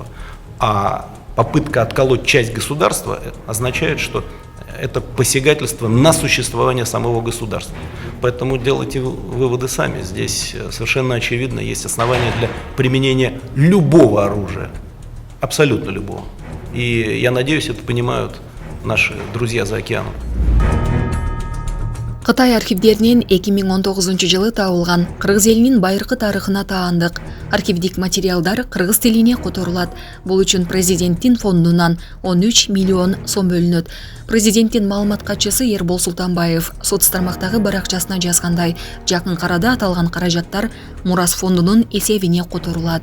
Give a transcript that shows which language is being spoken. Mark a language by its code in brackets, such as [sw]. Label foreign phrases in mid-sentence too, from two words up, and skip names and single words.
[ru] А попытка отколоть часть государства означает, что это посягательство на существование самого государства. Поэтому делайте выводы сами. Здесь совершенно очевидно есть основания для применения любого оружия, абсолютно любого. И я надеюсь, это понимают наши друзья за океаном. [ky] Кытай архивдеринен 2019-жылы табылган кыргыз элинин байыркы тарыхына таандык. Архивдик материалдар кыргыз тилине которулат. Бул үчүн президенттин фондунан 13 миллион сом бөлүнөт. Президенттин маалымат катчысы Ербол Султанбаев соц тармактагы баракчасына жазгандай, жакын арада аталган каражаттар Мурас фондунун эсебине которулат.